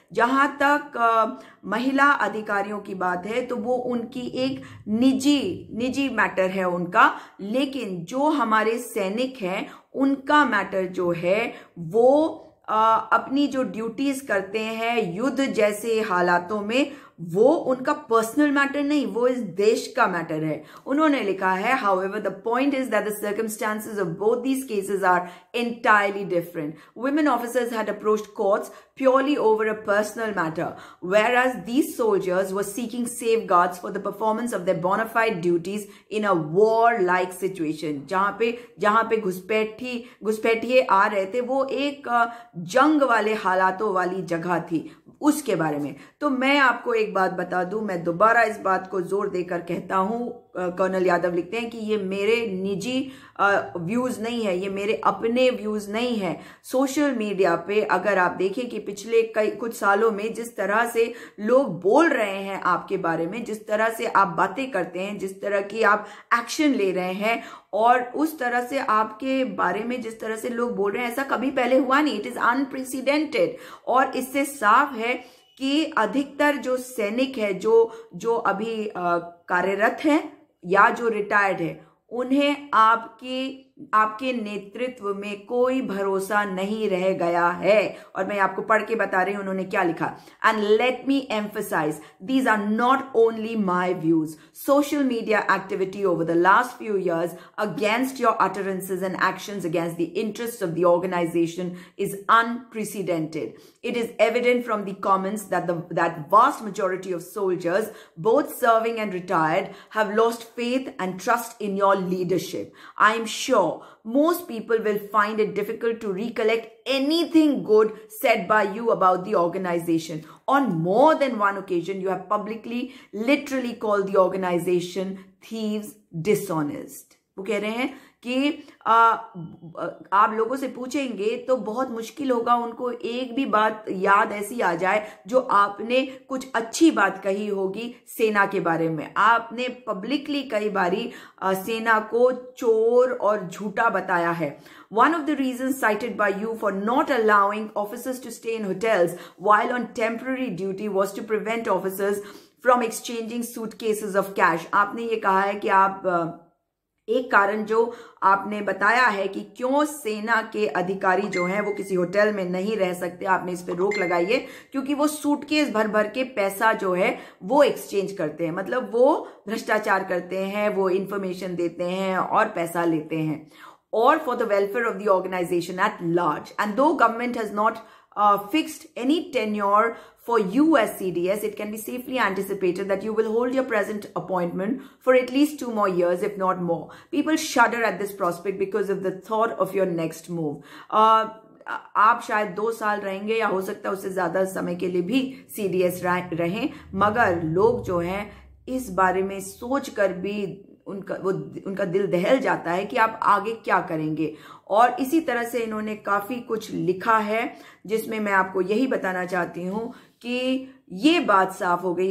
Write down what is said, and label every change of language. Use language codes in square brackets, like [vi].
[hi] जहां तक महिला अधिकारियों की बात है तो वो उनकी एक निजी मैटर है उनका, लेकिन जो हमारे सैनिक हैं उनका मैटर जो है वो अपनी जो ड्यूटीज करते हैं युद्ध जैसे हालातों में, वो उनका पर्सनल मैटर नहीं, वो इस देश का मैटर है। उन्होंने लिखा है, [en] however the point is that the circumstances of both these cases are entirely different. Women officers had approached courts purely over a personal matter, whereas these soldiers were seeking safeguards for the performance of their bona fide duties in a war-like situation. [hi] जहां पे घुसपैठिए आ रहे थे, वो एक जंग वाले हालातों वाली जगह थी, उसके बारे में। तो मैं आपको एक बात बता दूं, मैं दोबारा इस बात को जोर देकर कहता हूं, कर्नल यादव लिखते हैं कि ये मेरे निजी व्यूज नहीं है, ये मेरे अपने व्यूज नहीं है। सोशल मीडिया पे अगर आप देखें कि पिछले कुछ सालों में जिस तरह से लोग बोल रहे हैं आपके बारे में, जिस तरह से आप बातें करते हैं, जिस तरह की आप एक्शन ले रहे हैं, और उस तरह से आपके बारे में जिस तरह से लोग बोल रहे हैं, ऐसा कभी पहले हुआ नहीं। [en] It is unprecedented. [hi] और इससे साफ है कि अधिकतर जो सैनिक है जो अभी कार्यरत हैं या जो रिटायर्ड है, उन्हें आपके नेतृत्व में कोई भरोसा नहीं रह गया है। और मैं आपको पढ़ के बता रही हूं उन्होंने क्या लिखा। [en] And let me emphasise, these are not only my views. Social media activity over the last few years against your utterances and actions against the interests of the organization is unprecedented. It is evident from the comments that vast majority of soldiers, both serving and retired, have lost faith and trust in your leadership. I am sure most people will find it difficult to recollect anything good said by you about the organization. On more than one occasion, you have publicly, literally called the organization thieves, dishonest. [hi] वो कह रहे हैं कि आप लोगों से पूछेंगे तो बहुत मुश्किल होगा उनको एक भी बात याद ऐसी आ जाए जो आपने कुछ अच्छी बात कही होगी सेना के बारे में। आपने पब्लिकली कई बारी सेना को चोर और झूठा बताया है। [en] One of the reasons cited by you for not allowing officers to stay in hotels while on temporary duty was to prevent officers from exchanging suitcases of cash. [hi] आपने ये कहा है कि आप एक कारण जो आपने बताया है कि क्यों सेना के अधिकारी जो हैं वो किसी होटल में नहीं रह सकते, आपने इस पे रोक लगाई है क्योंकि वो सूटकेस भर भर के पैसा जो है वो एक्सचेंज करते हैं, मतलब वो भ्रष्टाचार करते हैं, वो इंफॉर्मेशन देते हैं और पैसा लेते हैं, और [en] For the welfare of the organisation at large. And though government has not fixed any tenure for you as CDS, it can be safely anticipated that you will hold your present appointment for at least 2 more years, if not more. People shudder at this prospect because of the thought of your next move. [hi] आप शायद 2 साल रहेंगे या हो सकता है उससे ज्यादा समय के लिए भी CDS रहें, मगर लोग जो हैं इस बारे में सोच कर भी उनका दिल दहल जाता है कि आप आगे क्या करेंगे। और इसी तरह से इन्होंने काफी कुछ लिखा है जिसमें मैं आपको यही बताना चाहती हूं कि ये बात साफ हो गई।